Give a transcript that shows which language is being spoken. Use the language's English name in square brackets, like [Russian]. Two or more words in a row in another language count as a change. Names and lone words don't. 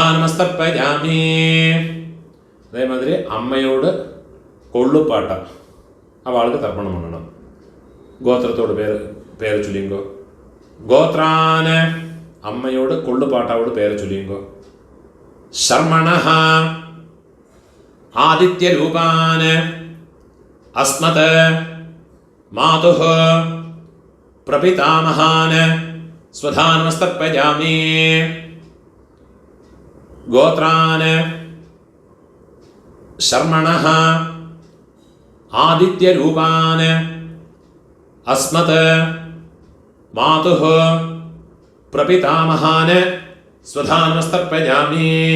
[Malayalam] നമസ്തർപ്പയാമി അതേമാതിരി അമ്മയോട് കൊള്ളുപാട്ട അവൾക്ക് തർപ്പണം பண்ணണം ഗോത്രത്തോട് പേര് ചൊല്ലിയുമ്പോ ഗോത്രാന് അമ്മയോട് കൊള്ളുപാട്ടാവോട് പേര് ചൊല്ലിയുമ്പോ [Sanskrit] शर्मणः आदित्यरूपान् अस्मत् मातुः प्रपितामहान् स्वधानमस्तर्पयामि गोत्रान् शर्मणः आदित्यरूपान् अस्मत् मातुः प्रपितामहान् स्वधानमस्तर्पयामि